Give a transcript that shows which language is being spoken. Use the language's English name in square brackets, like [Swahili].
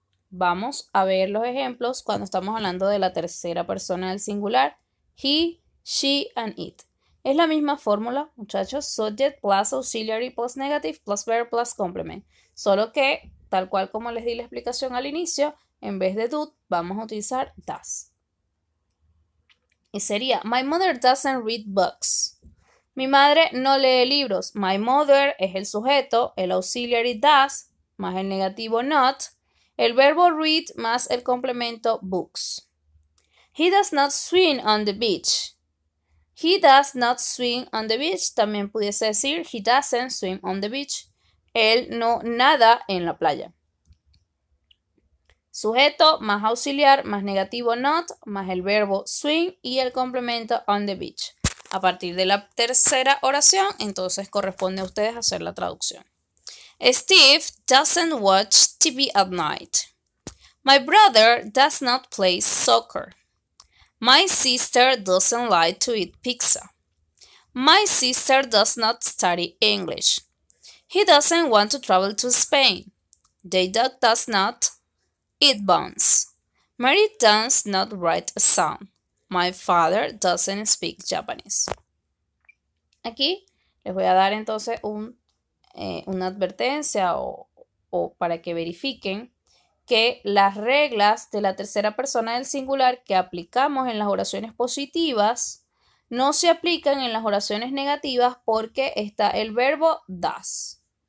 [Spanish] Vamos a ver los ejemplos cuando estamos hablando de la tercera persona del singular. He, she, and it. Es la misma fórmula, muchachos. [English] Subject plus auxiliary plus negative plus verb plus complement. [Spanish] Solo que, tal cual como les di la explicación al inicio, en vez de do, vamos a utilizar does. [English] Y sería, my mother doesn't read books. [Spanish] Mi madre no lee libros. My mother es el sujeto, el auxiliary does, más el negativo not, el verbo read más el complemento books. [English] He does not swim on the beach. He does not swim on the beach. [Spanish] También pudiese decir, he doesn't swim on the beach. Él no nada en la playa. Sujeto más auxiliar más negativo not más el verbo swim y el complemento on the beach. A partir de la tercera oración, entonces corresponde a ustedes hacer la traducción. [English] Steve doesn't watch TV at night. My brother does not play soccer. My sister doesn't like to eat pizza. My sister does not study English. He doesn't want to travel to Spain. They does not eat buns. Mary does not write a song. My father doesn't speak Japanese. [Spanish] Aquí les voy a dar entonces una advertencia o para que verifiquen que las reglas de la tercera persona del singular que aplicamos en las oraciones positivas no se aplican en las oraciones negativas porque está el verbo does.